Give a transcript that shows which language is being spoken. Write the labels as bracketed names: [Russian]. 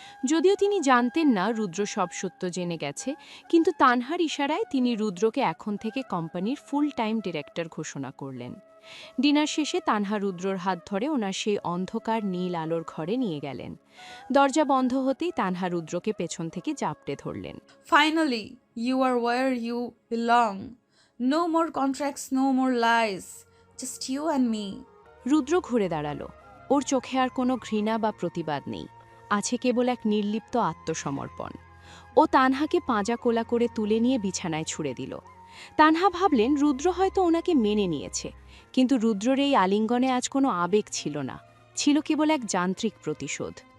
[Bangla] যদিও তিনি জানতেন না রুদ্র সব সত্য জেনে গেছে, কিন্তু তানহার ইশারায় তিনি রুদ্রকে এখন থেকে কোম্পানির ফুল টাইম ডিরেক্টর ঘোষণা করলেন। ডিনার শেষে তানহা রুদ্রর হাত ধরে ওনার সেই অন্ধকার নীল আলোর ঘরে নিয়ে গেলেন। দরজা বন্ধ হতেই তানহা রুদ্রকে পেছন থেকে জাপটে ধরলেন। [English] Finally, you are where you belong. No more contracts, no more lies. Just you and me. [Bangla] রুদ্র ঘুরে দাঁড়ালো। ওর চোখে আর কোনো ঘৃণা বা প্রতিবাদ নেই, আছে কেবল এক নির্লিপ্ত আত্মসমর্পণ। ও তানহাকে পাঁজা কোলা করে তুলে নিয়ে বিছানায় ছুড়ে দিল। তানহা ভাবলেন রুদ্র হয়তো ওনাকে মেনে নিয়েছে, কিন্তু রুদ্রর এই আলিঙ্গনে আজ কোনো আবেগ ছিল না, ছিল কেবল এক যান্ত্রিক প্রতিশোধ।